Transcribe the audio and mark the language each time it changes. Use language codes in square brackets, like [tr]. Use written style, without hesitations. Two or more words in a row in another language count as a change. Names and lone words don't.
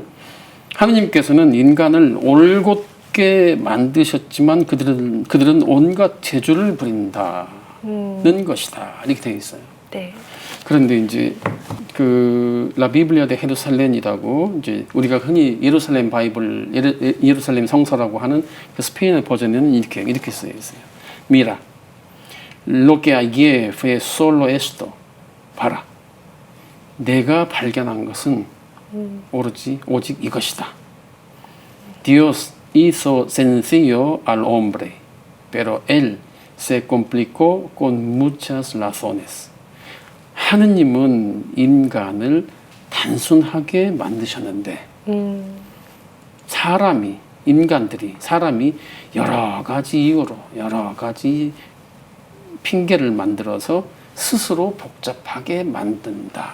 [ko] 하느님께서는 인간을 올곧게 만드셨지만 그들은 온갖 재주를 부린다는 것이다. 이렇게 되어 있어요. 네. 그런데 이제 그 라비블리아 데 헤르살렘이라고 이제 우리가 흔히 예루살렘 바이블, 예루살렘 성서라고 하는 그 스페인어 버전에는 이렇게 쓰여 있어요. [es] 미라, lo que hallé fue solo esto. [ko] 봐라. 내가 발견한 것은 오직 이것이다. [es] Dios hizo sencillo al hombre, pero él se complicó con muchas razones. [ko] 하느님은 인간을 단순하게 만드셨는데 사람이 여러 가지 이유로 여러 가지 핑계를 만들어서 스스로 복잡하게 만든다.